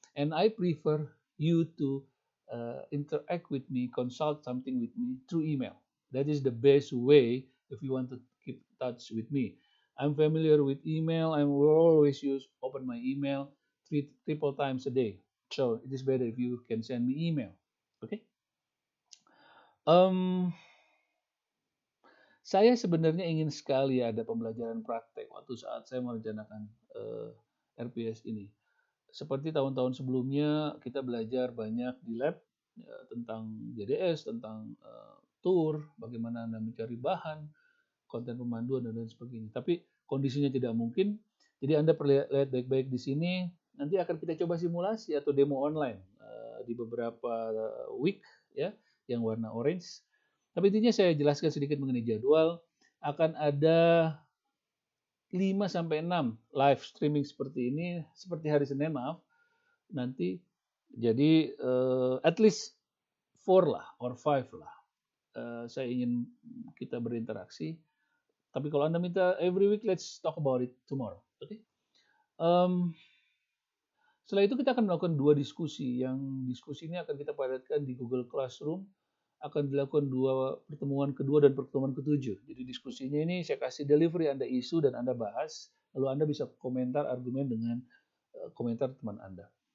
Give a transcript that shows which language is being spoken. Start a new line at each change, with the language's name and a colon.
English: And I prefer you to interact with me, consult something with me through email. That is the best way if you want to keep touch with me. I'm familiar with email. I will always open my email triple times a day. So it is better if you can send me email. Okay?
Indonesian: Saya sebenarnya ingin sekali ada pembelajaran praktek waktu saat saya merencanakan RPS ini. Seperti tahun-tahun sebelumnya, kita belajar banyak di lab ya, tentang JDS, tentang tour, bagaimana Anda mencari bahan, konten pemanduan, dan lain sebagainya. Tapi kondisinya tidak mungkin, jadi Anda perlu lihat baik-baik di sini. Nanti akan kita coba simulasi atau demo online di beberapa week ya, yang warna orange. Tapi intinya saya jelaskan sedikit mengenai jadwal. Akan ada 5-6 live streaming seperti ini, seperti hari Senin maaf, nanti. Jadi at least 4 lah, or 5 lah. Saya ingin kita berinteraksi. Tapi kalau Anda minta
English: every week, let's talk about it tomorrow. Okay?
Indonesian: Setelah itu kita akan melakukan 2 diskusi. Yang diskusi ini akan kita padatkan di Google Classroom. akan dilakukan pertemuan kedua dan pertemuan ketujuh. Jadi diskusinya ini saya kasih delivery Anda isu dan Anda bahas, lalu Anda bisa komentar argumen dengan komentar teman Anda.